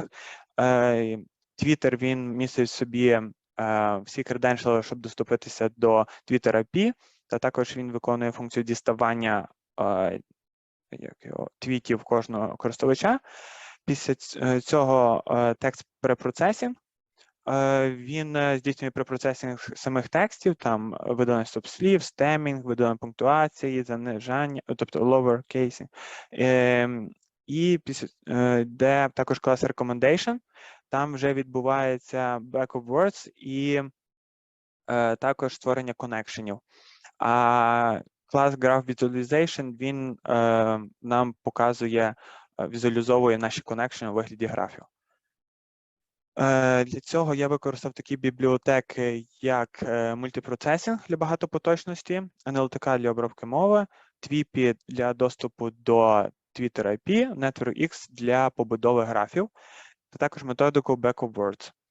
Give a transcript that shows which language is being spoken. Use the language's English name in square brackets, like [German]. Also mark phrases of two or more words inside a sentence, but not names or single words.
[Ukrainian] Twitter, він містить в собі всі креденшали, щоб доступитися до Twitter API, та також він виконує функцію діставання твітів кожного користувача. Після цього текст препроцесінг. Він здійснює препроцесінг самих текстів, там видалення стоп-слів, стемінг, видалення пунктуації, занижання, тобто [English] lower casing. [Ukrainian] І де також клас recommendation, там вже відбувається [English] backup words [Ukrainian] і також створення коннекшенів. А клас Graph Visualization, він нам показує, візуалізовує наші коннекшени у вигляді графів. Для цього я використав такі бібліотеки, як мультипроцесінг для багатопоточності, NLTK для обробки мови, TWIPI для доступу до Twitter IP, NetworkX для побудови графів, та також методику [English] Backup Words.